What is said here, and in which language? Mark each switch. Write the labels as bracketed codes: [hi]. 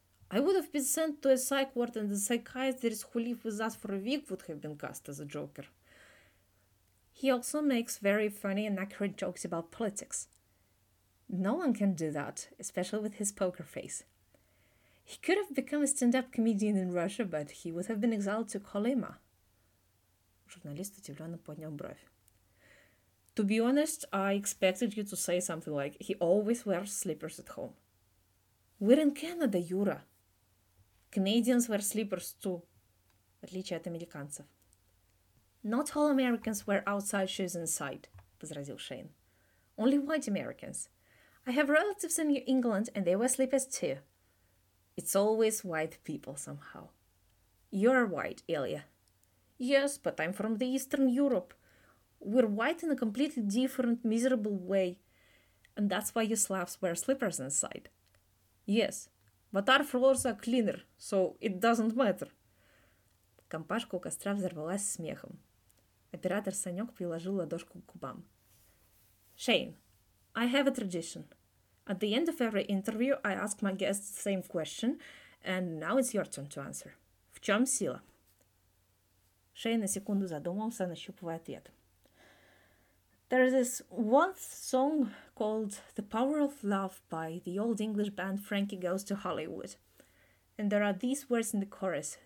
[en] I would have been sent to a psych ward and the psychiatrist who lived with us for a week would have been cast as a Joker. He also makes very funny and accurate jokes about politics. No one can do that, especially with his poker face. He could have become a stand-up comedian in Russia, but he would have been exiled to Colima. [ru] Журналист удивленно поднял бровь. [en] To be honest, I expected you to say something like, he always wears slippers at home. We're in Canada, Юра. Canadians wear slippers too, [ru] в отличие от американцев. [en] Not all Americans wear outside shoes inside, [ru] возразил Шейн. [en] Only white Americans. I have relatives in New England, and they wear slippers too. It's always white people somehow. You're white, Ilya. Yes, but I'm from the Eastern Europe. We're white in a completely different, miserable way. And that's why you Slavs wear slippers inside. Yes, but our floors are cleaner, so it doesn't matter. [ru] Компашка у костра взорвалась смехом. Оператор Санек приложил ладошку к губам. [en] Shane, I have a tradition. At the end of every interview, I ask my guests the same question, and now it's your turn to answer. [ru] В чем сила? Шейн на секунду задумался, нащупывая ответ. [en] There is this one song called The Power of Love by the old English band Frankie Goes to Hollywood. And there are these words in the chorus.